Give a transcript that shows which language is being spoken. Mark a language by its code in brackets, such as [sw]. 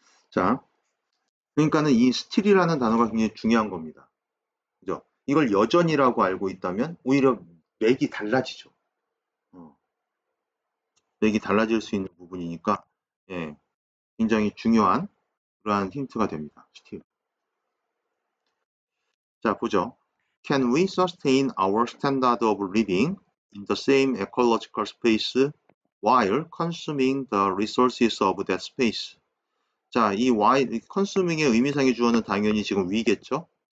[ko] 자, 그러니까는 이 still이라는 단어가 굉장히 중요한 겁니다. 그죠? 이걸 여전이라고 알고 있다면 오히려 맥이 달라지죠. 맥이 달라질 수 있는 부분이니까 예, 굉장히 중요한 그러한 힌트가 됩니다. [en] still. [ko] 자, 보죠. [en] Can we sustain our standard of living in the same ecological space while consuming the resources of that space? [ko] 자, 이 while, consuming의 의미상의 주어는 당연히 지금 we겠죠?